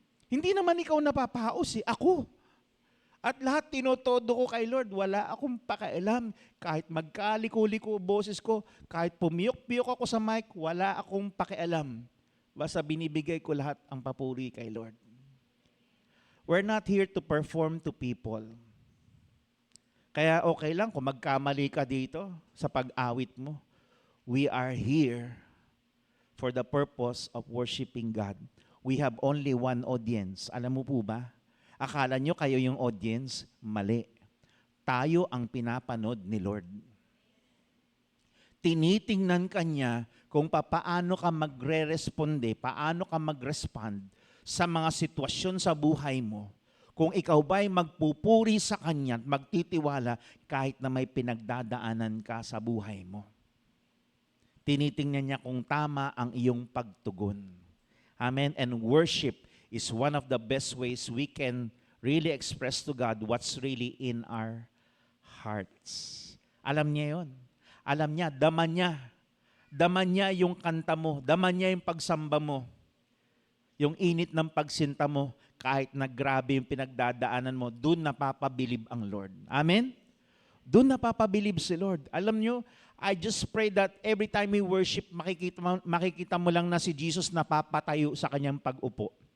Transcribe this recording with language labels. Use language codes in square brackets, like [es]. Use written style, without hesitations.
[tl] Hindi naman ikaw napapaos, ako. At lahat tinotodo ko kay Lord, wala akong pakialam. Kahit magkaliko-liko boses ko, kahit pumiyok-piyok ako sa mic, wala akong pakialam. Basta binibigay ko lahat ang papuri kay Lord. [en] We're not here to perform to people. [tl] Kaya okay lang kung magkamali ka dito sa pag-awit mo. [en] We are here for the purpose of worshiping God. We have only one audience. [tl] Alam mo po ba? Akala nyo kayo yung audience? Mali. Tayo ang pinapanood ni Lord. Tinitingnan kanya kung paano ka magre-responde, paano ka mag-respond sa mga sitwasyon sa buhay mo. Kung ikaw ba'y magpupuri sa kanya at magtitiwala kahit na may pinagdadaanan ka sa buhay mo. Tinitingnan niya kung tama ang iyong pagtugon. Amen. [en] And worship is one of the best ways we can really express to God what's really in our hearts. [tl] Alam niya yon. Alam niya, dama niya. Dama niya yung kanta mo. Dama niya yung pagsamba mo. Yung init ng pagsinta mo, kahit na grabe yung pinagdadaanan mo, doon napapabilib ang Lord. Amen? Doon napapabilib si Lord. Alam niyo, [en] I just pray that every time we worship, [tl] makikita mo lang na si Jesus napapatayo sa kanyang pag-upo.